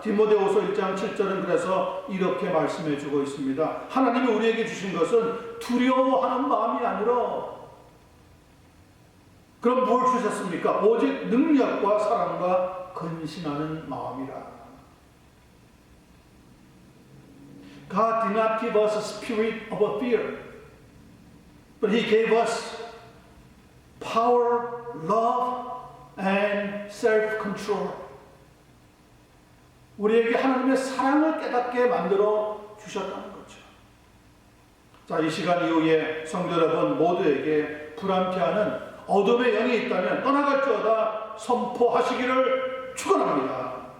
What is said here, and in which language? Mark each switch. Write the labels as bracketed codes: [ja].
[ko] 디모데후서 1장 7절은 그래서 이렇게 말씀해 주고 있습니다. 하나님이 우리에게 주신 것은 두려워하는 마음이 아니라 그럼 뭘 주셨습니까? 오직 능력과 사랑과 근신하는 마음이라. [en] God did not give us a spirit of fear, but He gave us power, love, and self-control. [ko] 우리에게 하나님의 사랑을 깨닫게 만들어 주셨다는 거죠. 자, 이 시간 이후에 성도 여러분 모두에게 불안케하는 어둠의 영이 있다면 떠나갈지어다 선포하시기를 축원합니다.